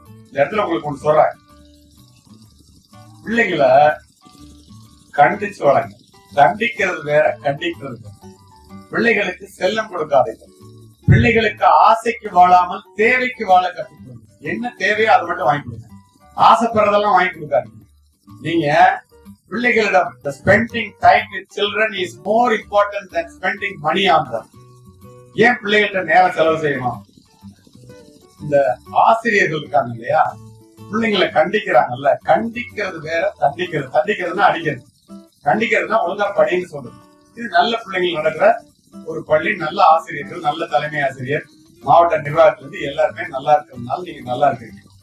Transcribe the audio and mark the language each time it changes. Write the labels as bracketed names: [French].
[Tamil] இந்த இடத்துல உங்களுக்கு ஒன்று சொல்றாங்க, பிள்ளைகளை கண்டிச்சு வளங்க. தண்டிக்கிறது வேற, கண்டிக்கிறது வேற. பிள்ளைகளுக்கு செல்லம் கொடுக்காதீர்கள். பிள்ளைகளுக்கு ஆசைக்கு வாழாமல் தேவைக்கு வாழ கற்றுக்கொள்ளுங்க. என்ன தேவையோ அதை மட்டும் வாங்கி கொடுங்க. ஆசைப்படுறதெல்லாம் வாங்கி கொடுக்காதீங்க. நீங்க பிள்ளைகளிடம் [English] spending time with children is more important than spending money on them. [Tamil] ஏன் பிள்ளைகள்ட்ட நேரம் செலவு செய்யணும்? இந்த ஆசிரியர்கள் இருக்காங்க இல்லையா, பிள்ளைங்களை கண்டிக்கிறாங்கல்ல, கண்டிக்கிறது வேற, தண்டிக்கிறது. தண்டிக்கிறதுனா அடிக்கிறது, கண்டிக்கிறதுனா ஒழுங்கா படின்னு சொல்றது. இது நல்ல பிள்ளைகள் நடக்கிற ஒரு பள்ளி, நல்ல ஆசிரியர்கள், நல்ல தலைமை ஆசிரியர், மாவட்ட நிர்வாகத்திலிருந்து எல்லாருமே நல்லா இருக்கிறதுனால நீங்க நல்லா இருக்கீங்க.